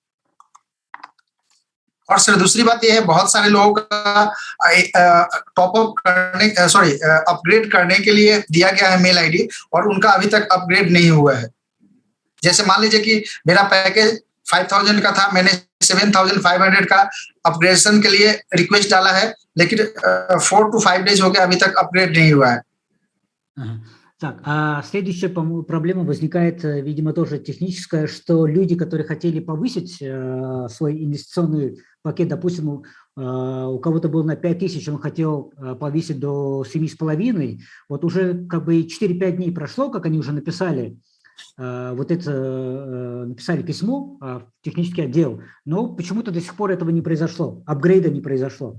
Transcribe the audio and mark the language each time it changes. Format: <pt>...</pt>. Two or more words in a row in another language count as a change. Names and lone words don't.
<hi>और सर दूसरी बात यह है, बहुत सारे लोगों का</hi> <en>top up</en> <hi>करने अपग्रेड करने के लिए दिया गया है</hi> <en>mail ID,</en> <hi>और उनका अभी तक अपग्रेड नहीं हुआ है। जैसे मान लीजिए कि मेरा पैकेज 5,000 का था, मैंने 7,500 का अपग्रेडेशन के लिए रिक्वेस्ट डाला है, लेकिन</hi> <en>4 to 5 days</en> <hi>हो गया, अभी तक अपग्रेड नहीं हुआ है।</hi> <ru>Так, следующая проблема возникает, видимо, тоже техническая, что люди, которые хотели повысить свой инвестиционный пакет, допустим, у кого-то был на 5 000, он хотел повысить до 7,5, вот уже как бы 4-5 дней прошло, как они уже написали, написали письмо в технический отдел, но почему-то до сих пор этого не произошло, апгрейда не произошло.</ru>